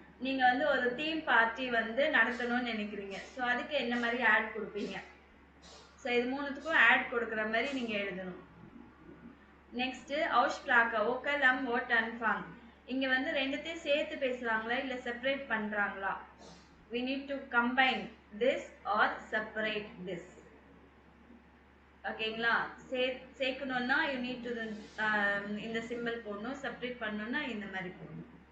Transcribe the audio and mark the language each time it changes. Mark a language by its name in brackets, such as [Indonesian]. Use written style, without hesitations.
[Tamil] நீங்க வந்து ஒரு தீம் பார்ட்டி வந்து நடத்தணும்னு நினைக்கிறீங்க. ஸோ அதுக்கு என்ன மாதிரி ஆட் கொடுப்பீங்க? ஸோ இது மூணுத்துக்கும் ஆட் கொடுக்குற மாதிரி நீங்க எழுதணும். Next [German] அவுஸ்பிராக்கா ஓக்கலம் ஓட் அன்ஃபாங். [Tamil] இங்க வந்து ரெண்டுத்தையும் சேர்த்து பேசுறாங்களா இல்ல செப்பரேட் பண்றாங்களா? [English] we need to combine this or separate this. [Tamil] ஓகேங்களா? சேர்க்கணும்னா [English] you need to [Tamil] இந்த சிம்பிள் போடணும். செப்பரேட் பண்ணணும்னா இந்த மாதிரி போடணும்.